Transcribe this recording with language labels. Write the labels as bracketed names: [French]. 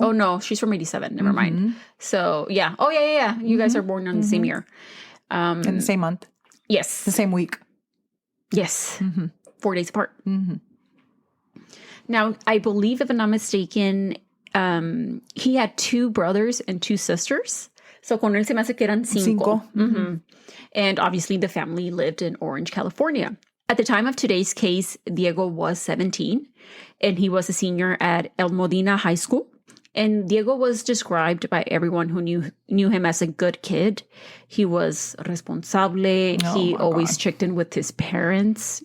[English] Oh, no. She's from 87. Never mind. So, yeah. Oh, yeah. You guys are born on the same year. In the same month. Yes. The same week. Yes. 4 days apart. Now, I believe, if I'm not mistaken, he had 2 brothers and 2 sisters. [Spanish] So, con él se me hace que eran 5. [English] And obviously, the family lived in Orange, California. At the time of today's case, Diego was 17, and he was a senior at El Modena High School. And Diego was described by everyone who knew him as a good kid. He was responsable. He always checked in with his parents.